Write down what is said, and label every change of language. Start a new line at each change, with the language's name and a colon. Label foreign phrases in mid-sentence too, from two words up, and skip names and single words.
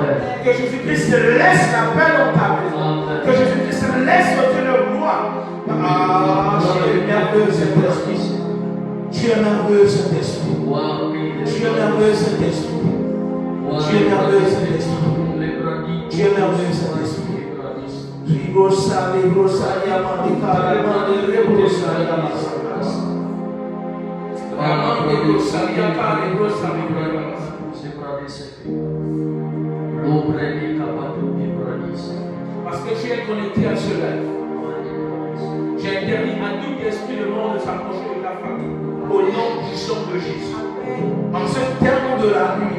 French: Que Jésus-Christ te laisse la paix dans ta maison. Que Jésus-Christ te laisse te le gloire. Ah, tu es merveilleux, Saint-Esprit. Tu es merveilleux, Saint-Esprit. Tu es merveilleux, Saint-Esprit. Tu es merveilleux, Saint-Esprit. Tu es merveilleux, Saint-Esprit. Ribosa, Ribosa, Yamadika, Remande, Ribosa, Yamasa. Ramande, Ribosa, Yaka, Ribosa, parce que tu es connecté à ce live. J'ai interdit à tout esprit de mort de s'approcher de ta famille. Au nom puissant de Jésus. En ce terme de la nuit.